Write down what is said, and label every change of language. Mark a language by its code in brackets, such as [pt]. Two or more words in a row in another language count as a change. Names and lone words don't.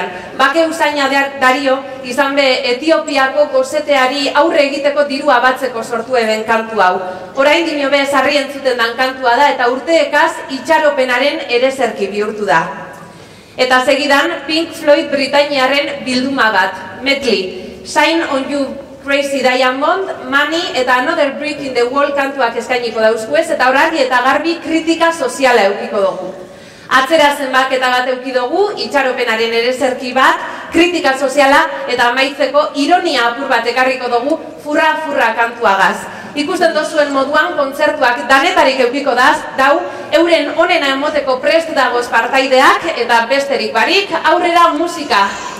[eu] Bake usaina dario, izan be Etiopiako goseteari aurre egiteko dirua batzeko sortu eben kantu hau. Orain dino be sarri entzuten dan kantua da eta urteekaz itxaropenaren ereserki bihurtu da. Eta segidan Pink Floyd Britainiaren bilduma bat, Medley, Shine on You, Crazy Diamond, Money eta Another Brick in the Wall kantuak eskainiko dauzkuez eta horari eta garbi kritika soziala eukiko dugu. Atzera zenbaketa bat euki dugu, itxaropenaren ereserki bat, kritika soziala eta amaitzeko ironia apur bat ekarriko dugu furra-furra kantuagaz. Ikusten dozuen moduan kontzertuak danetarik eukiko dau, euren onena emoteko prest dagoz partaideak eta besterik barik, aurrera musika!